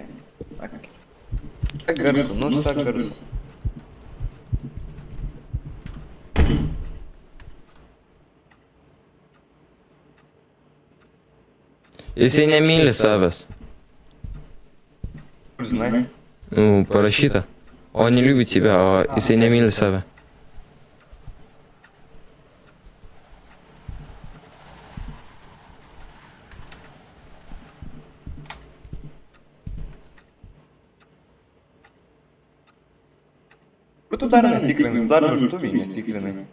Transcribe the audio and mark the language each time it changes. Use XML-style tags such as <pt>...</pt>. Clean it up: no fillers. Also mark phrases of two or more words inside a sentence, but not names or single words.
<lt>Sak garsu, nu sak garsu. Jisai nemyli savęs. Kur žinai? Nu, parašyta. O</lt> <ru>не любит тебя,</ru> <lt>o jisai nemyli save. Kur tu dar netikrinai, dar virtuvėj netikrinai.</lt>